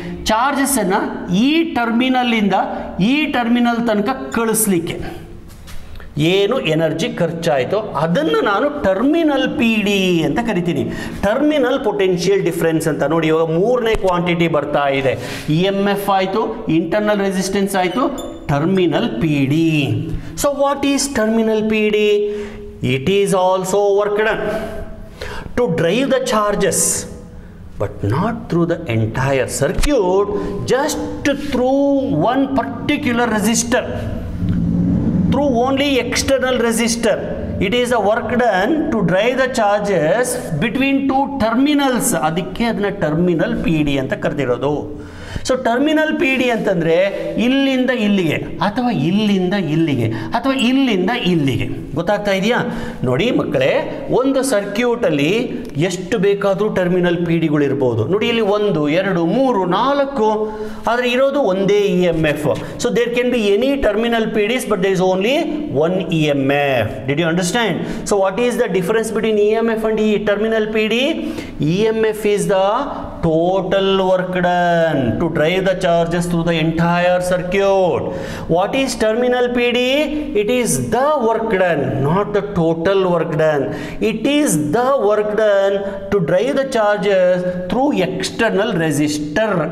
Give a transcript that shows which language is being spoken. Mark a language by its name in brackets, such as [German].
[Kannada] ಚಾರ್ಜಸನ್ನು ಈ ಟರ್ಮಿನಲ್ಲಿಂದ ಈ ಟರ್ಮಿನಲ್ ತನಕ ಕಳಿಸ್ಲಿಕ್ಕೆ ಏನು ಎನರ್ಜಿ ಖರ್ಚಾಯಿತು ಅದನ್ನು ನಾನು ಟರ್ಮಿನಲ್ ಪಿ ಡಿ ಅಂತ ಕರಿತೀನಿ. ಟರ್ಮಿನಲ್ ಪೊಟೆನ್ಷಿಯಲ್ ಡಿಫ್ರೆನ್ಸ್ ಅಂತ. ನೋಡಿ, ಇವಾಗ ಮೂರನೇ ಕ್ವಾಂಟಿಟಿ ಬರ್ತಾ ಇದೆ. ಇ ಎಮ್ ಎಫ್ ಆಯಿತು, ಇಂಟರ್ನಲ್ ರೆಸಿಸ್ಟೆನ್ಸ್ ಆಯಿತು, terminal P D. [English] So what is terminal P D? It is also work done to drive the charges, but not through the entire circuit, just through one particular resistor, through only external resistor. It is a work done to drive the charges between two terminals. [Kannada] ಅದಕ್ಕೆ ಅದನ್ನ terminal P D ಅಂತ ಕರೆದಿರೋದು. So terminal P D ಅಂತಂದರೆ ಇಲ್ಲಿಂದ ಇಲ್ಲಿಗೆ ಅಥವಾ ಇಲ್ಲಿಂದ ಇಲ್ಲಿಗೆ ಅಥವಾ ಇಲ್ಲಿಂದ ಇಲ್ಲಿಗೆ. ಗೊತ್ತಾಗ್ತಾ ಇದೆಯಾ? ನೋಡಿ ಮಕ್ಕಳೇ, ಒಂದು ಸರ್ಕ್ಯೂಟಲ್ಲಿ ಎಷ್ಟು ಬೇಕಾದರೂ ಟರ್ಮಿನಲ್ ಪಿ ಡಿಗಳಿರ್ಬೋದು. ನೋಡಿ, ಇಲ್ಲಿ 1, 2, 3, 4, ಆದರೆ ಇರೋದು ಒಂದೇ E M F. [English] So there can be any terminal P Ds, but there is only one E M F. Did you understand? So what is the difference between E M F and ಈ terminal P D? E M F is the total work done to drive the charges through the entire circuit. What is terminal PD? It is the work done, not the total work done. It is the work done to drive the charges through external resistor.